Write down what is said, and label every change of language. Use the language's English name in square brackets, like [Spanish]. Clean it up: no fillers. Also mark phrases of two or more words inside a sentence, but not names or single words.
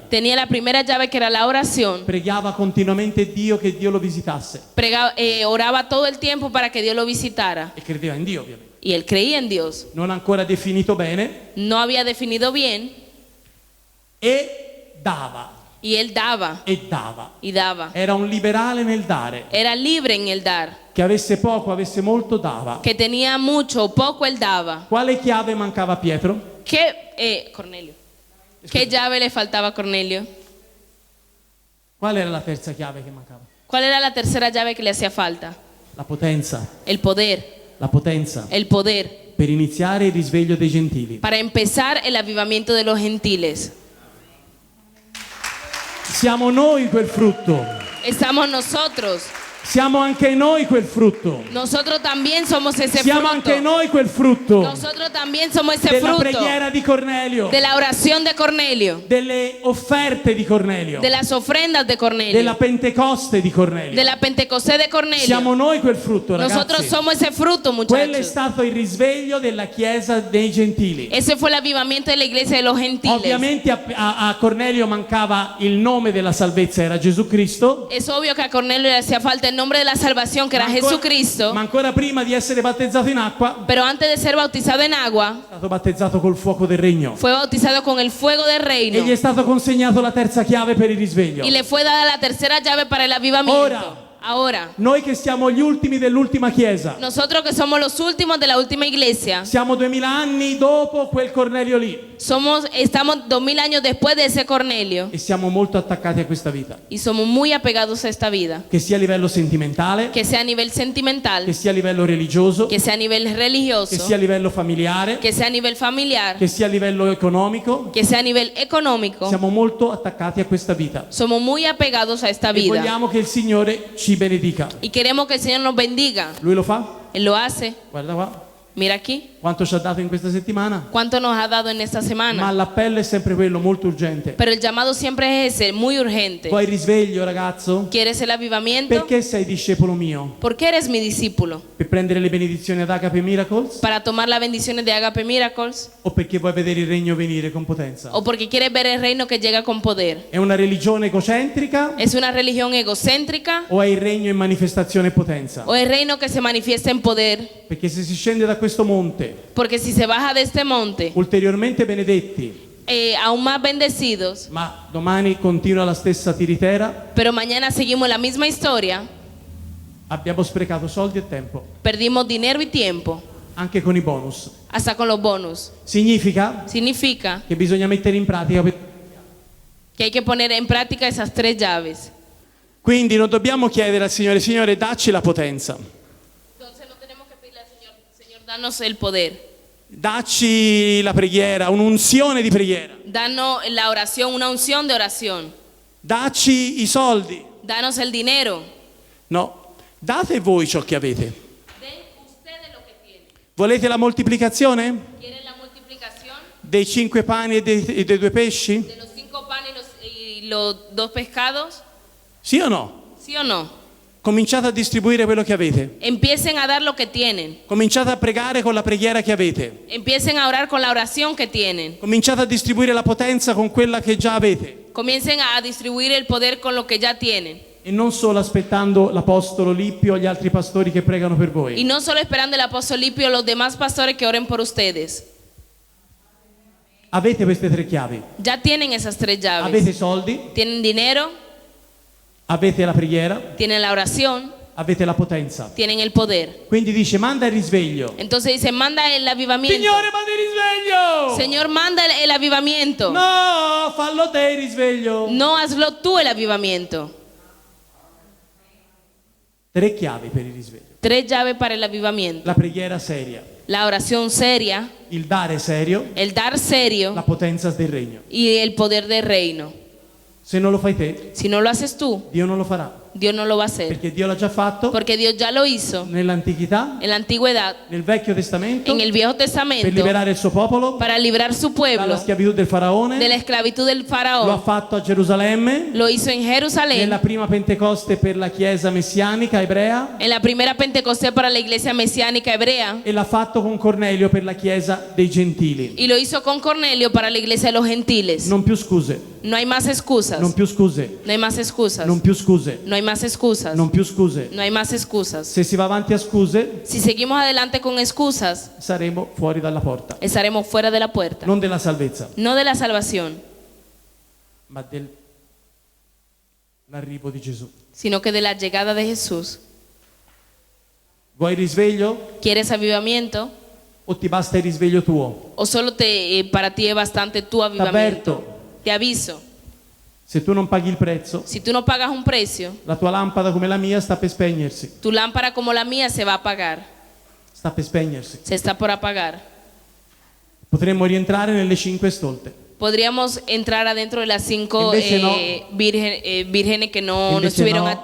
[Spanish] tenía la primera llave, que era la oración. [Italian] Pregava continuamente Dio che Dio lo visitasse [Spanish] Oraba todo el tiempo para que Dios lo visitara. [Italian] e credeva in Dio, ovviamente. [Spanish] Y él creía en Dios. [Italian] Non ancora definito bene, [Spanish] No había definido bien [Italian] e dava [Spanish] y él daba [Italian] e dava. [Spanish] y daba. [Italian] Era un liberale nel dare, [Spanish] Era libre en el dar. [Italian] che avesse poco, avesse molto, dava. [Spanish] Que tenía mucho o poco, él daba. [Italian] Quale chiave mancava a Pietro? Cornelio. [Spanish] ¿Qué llave le faltaba a Cornelio? [Italian] Qual era la terza chiave che mancava? [Spanish] ¿Cuál era la tercera llave que le hacía falta? [Italian] La potenza. [Spanish] El poder. [Italian] La potenza [Spanish] El poder. [Italian] per iniziare il risveglio dei gentili. [Spanish] Para empezar el avivamiento de los gentiles. [Italian] Siamo noi quel frutto. [Spanish] Estamos nosotros. [Italian] Siamo anche noi quel frutto. [Spanish] Nosotros también somos ese [Italian] Siamo anche [Spanish] fruto. [Italian] noi quel frutto [Spanish] Nosotros también somos ese [Italian] della [Spanish] fruto [Italian] preghiera di Cornelio, [Spanish] de la oración de Cornelio, [Italian] delle offerte di Cornelio, [Spanish] de las ofrendas de [Italian] della Cornelio, Pentecoste di [Spanish] de Cornelio. la Pentecostés de Cornelio. [Italian] Siamo noi quel frutto, [Spanish] Nosotros [Italian] ragazzi. [Spanish] somos ese fruto, [Italian] Quello è [Spanish] muchachos. [Italian] stato il risveglio della Chiesa dei Gentili. [Spanish] Ese fue el avivamiento de la iglesia de los gentiles. [Italian] Ovviamente a Cornelio mancava il nome della salvezza, era Gesù Cristo. [Spanish] Es obvio que a Cornelio le hacía falta el nombre de la salvación, que era Jesucristo. [Italian] Ma ancora prima di essere battezzato in acqua, [Spanish] Pero antes de ser bautizado en agua, [Italian] è stato battezzato col fuoco del regno. [Spanish] fue bautizado con el fuego del reino. [Italian] E gli è stato consegnato la terza chiave per il risveglio. [Spanish] Y le fue dada la tercera llave para el avivamiento. [Italian] Ora. [Spanish] Ahora, [Italian] Noi che siamo gli ultimi dell'ultima Chiesa, [Spanish] nosotros que somos los últimos de la última iglesia, [Italian] siamo 2000 anni dopo quel Cornelio lì [Spanish] estamos 2000 años después de ese Cornelio [Italian] e siamo molto attaccati a questa vita, [Spanish] y somos muy apegados a esta vida, [Italian] che sia a livello sentimentale, [Spanish] que sea a nivel sentimental, [Italian] che sia a livello religioso, [Spanish] que sea a nivel [Italian] che [Spanish] religioso, [Italian] sia a livello familiare, [Spanish] que sea a nivel familiar, [Italian] che sia a livello economico. [Spanish] que sea a nivel económico. [Italian] Siamo molto attaccati a questa vita [Spanish] Somos muy apegados a esta [Italian] e [Spanish] vida [Italian] vogliamo che il Signore ci benedica. [Spanish] y queremos que el Señor nos bendiga. [Italian] Lui lo fa? [Spanish] Él lo hace. [Italian] Guarda qua, [Spanish] Mira aquí [Italian] quanto ci ha dato in questa settimana. [Spanish] cuánto nos ha dado en esta [Italian] Ma [Spanish] semana. [Italian] l'appello è sempre quello, molto urgente. [Spanish] Pero el llamado siempre es ese, muy urgente. [Italian] Vuoi risveglio, ragazzo? [Spanish] ¿Quieres el avivamiento? [Italian] Perché sei discepolo mio? [Spanish] ¿Por qué eres mi discípulo? [Italian] Per prendere le benedizioni ad Agape Miracles? [Spanish] ¿Para tomar las bendiciones de Agape Miracles? [Italian] O perché vuoi vedere il regno venire con potenza? [Spanish] ¿O porque quieres ver el reino que llega con poder? [Italian] È una religione egocentrica [Spanish] ¿Es una religión egocéntrica [Italian] o è il regno in manifestazione e potenza? [Spanish] o el reino que se manifiesta en poder? [Italian] Perché se si scende da questo monte, [Spanish] Porque si se baja de este monte, [Italian] ulteriormente benedetti, [Spanish] aún más bendecidos, [Italian] ma domani continua la stessa tiritera, [Spanish] pero mañana seguimos la misma historia, [Italian] abbiamo sprecato soldi e tempo, [Spanish] perdimos dinero y tiempo, [Italian] anche con i bonus. [Spanish] hasta con los bonus. [Italian] Significa [Spanish] Significa [Italian] che bisogna mettere in pratica. [Spanish] que hay que poner en práctica esas tres llaves. [Italian] Quindi non dobbiamo chiedere al Signore, Signore, dacci la potenza, [Spanish] Entonces no tenemos que pedirle al Señor, Señor, danos el poder, [Italian] dacci la preghiera, un'unzione di preghiera, [Spanish] danos la oración, una unción de oración, [Italian] dacci i soldi. [Spanish] danos el dinero. [Italian] No, date voi ciò che avete. [Spanish] Den ustedes lo que tienen. [Italian] Volete la moltiplicazione [Spanish] ¿Quieren la multiplicación [Italian] dei 5 pani e dei 2 pesci? [Spanish] de los 5 panes y los 2 pescados? [Italian] Sì o no? [Spanish] ¿Sí o no? [Italian] Cominciate a distribuire quello che avete. [Spanish] Empiecen a dar lo que tienen. [Italian] Cominciate a pregare con la preghiera che avete. [Spanish] Empiecen a orar con la oración que tienen. [Italian] Cominciate a distribuire la potenza con quella che già avete. [Spanish] Comiencen a distribuir el poder con lo que ya tienen. [Italian] E non solo aspettando l'apostolo Lippio o gli altri pastori che pregano per [Spanish] Y [Italian] voi. [Spanish] no solo esperando el apóstol Lipio o los demás pastores que oren por ustedes. [Italian] Avete queste 3 chiavi. [Spanish] Ya tienen esas 3 llaves. [Italian] Avete soldi, [Spanish] Tienen dinero, [Italian] avete la preghiera, [Spanish] tienen la oración, [Italian] avete la potenza. [Spanish] tienen el poder. [Italian] Quindi dice manda il risveglio. [Spanish] Entonces dice, manda el avivamiento. [Italian] Signore, manda il risveglio! [Spanish] Señor, manda el avivamiento. [Italian] No, fallo te il risveglio. [Spanish] No, hazlo tú el avivamiento. [Italian] 3 chiavi per il risveglio. [Spanish] 3 llaves para el avivamiento. [Italian] La preghiera seria, [Spanish] La oración seria, [Italian] il dare serio, [Spanish] el dar serio [Italian] la potenza del regno. [Spanish] y el poder del reino. [Italian] Se non lo fai te, [Spanish] Si no lo haces tú, [Italian] Dio non lo farà. [Spanish] Dios no lo va a hacer. [Italian] Perché Dio l'ha già fatto [Spanish] Porque Dios ya lo hizo [Italian] nell'antichità, [Spanish] en la antigüedad, [Italian] nel Vecchio Testamento, [Spanish] en el Viejo [Italian] per [Spanish] Testamento, [Italian] liberare il suo popolo [Spanish] para librar su [Italian] dalla [Spanish] pueblo [Italian] schiavitù del faraone. [Spanish] de la esclavitud del [Italian] Lo ha [Spanish] faraón. [Italian] fatto a Gerusalemme, [Spanish] Lo hizo en Jerusalén, [Italian] nella prima Pentecoste per la Chiesa messianica ebrea, [Spanish] en la primera Pentecostés para la iglesia mesiánica hebrea, [Italian] e l'ha fatto con Cornelio per la Chiesa dei Gentili. [Spanish] y lo hizo con Cornelio para la iglesia de los gentiles. [Italian] Non più scuse, [Spanish] No hay más excusas. [Italian] non più scuse, [Spanish] No hay más excusas. [Italian] non più scuse, [Spanish] No hay más excusas. [Italian] non più scuse. [Spanish] No hay más excusas. [Italian] Se si va avanti a scuse, [Spanish] Si seguimos adelante con excusas, [Italian] saremo fuori dalla porta. [Spanish] estaremos fuera de la puerta. [Italian] Non della salvezza, [Spanish] No de la salvación, [Italian] ma dell'arrivo di Gesù. [Spanish] sino que de la llegada de Jesús. [Italian] Vuoi il risveglio [Spanish] ¿Quieres avivamiento? [Italian] o ti basta il risveglio tuo? [Spanish] ¿O solo para ti es bastante tu avivamiento? [Italian] T'avverto, [Spanish] Te aviso, [Italian] se tu non paghi il prezzo, [Spanish] si tú no pagas un precio, [Italian] la tua lampada come la mia sta per spegnersi. [Spanish] tu lámpara como la mía se va a apagar. [Italian] Sta per spegnersi. [Spanish] Se está por apagar. [Italian] Potremmo rientrare nelle 5 stolte. [Spanish] Podríamos entrar adentro de las 5 [Italian] Invece no. [Spanish] vírgenes que no [Italian] Invece [Spanish] estuvieron [Italian] no.